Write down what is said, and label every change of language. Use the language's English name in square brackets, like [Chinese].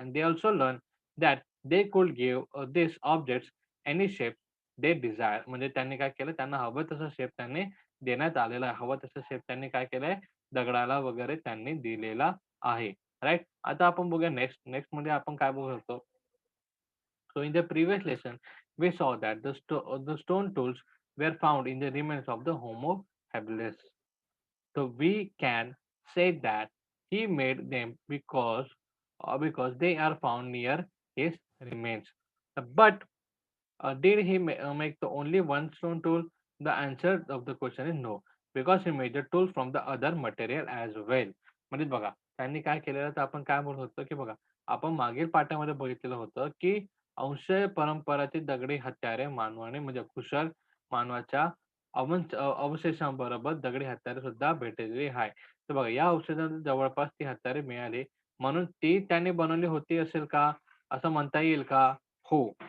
[English] and they also learn that they could give this objects any shape they desire [Marathi] म्हणजे त्यांनी काय केलं, त्यांना हवं तसं शेप त्यांनी देण्यात आलेला आहे. हवं तसं शेप त्यांनी काय केलंय, दगडाला वगैरे त्यांनी दिलेला आहे. राइट. आता आपण बघूया नेक्स्ट मध्ये आपण काय बघू शकतो. [English] So in the previous lesson, we saw that the stone tools were found in the remains of the Homo habilis. So we can say that he made them because they are found near his remains. But did he make the only one stone tool? The answer of the question is no, because he made the tool from the other material as well. [Marathi] म्हणजे बघा, त्यांनी काय केलेलं, तर आपण काय म्हणत होतो, की बघा, आपण मागील पाठामध्ये बघितलेलं होतं, की अंशय परंपराची दगडी हत्यारे मानवाने म्हणजे कुशल मानवाच्या अवशेषांबरोबर दगडी हत्यारे सुद्धा भेटलेली आहे. तर बघा, या अवशेषांना जवळपास ती हत्यारे मिळाली, म्हणून ती त्यांनी बनवली होती असेल का, असं म्हणता येईल का? हो.